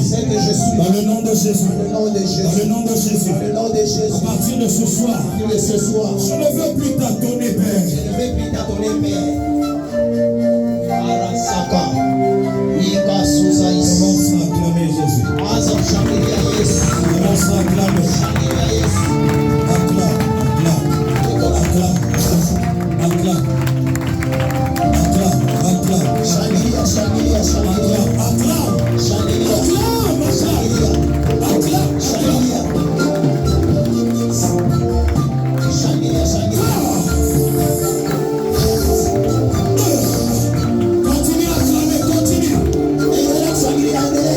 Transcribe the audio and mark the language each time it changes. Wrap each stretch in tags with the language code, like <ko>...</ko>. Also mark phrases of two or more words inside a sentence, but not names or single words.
<fr>ce que je suis. Dans le nom de Jésus. Dans le nom de Dans Jésus. le nom de Jésus. Dans le nom de À Jésus. partir de ce soir, De ce soir, je ne veux plus t'adonner, Père. je ne vais plus t'adonner, Père. Arasaka. Ika Susa Is. Commence à acclamer Jésus.</fr> <sw>Anza kushangilia Yesu.</sw> <fr>Commence à acclamer.</fr> <sw>Shangilia Yesu.</sw> <fr>Acclame, acclame, acclame, acclame, acclame,</fr> <sw>Shangilia, shangilia, shangilia.</sw> <fr>acclame,</fr> <sw>Shangilia.</sw> <fr>acclame,</fr> <sw>Shangilia. Shangilia, shangilia.</sw> <fr>continue à acclamer, continue,</fr> <sw>Endelea kushangilia, endelea.</sw>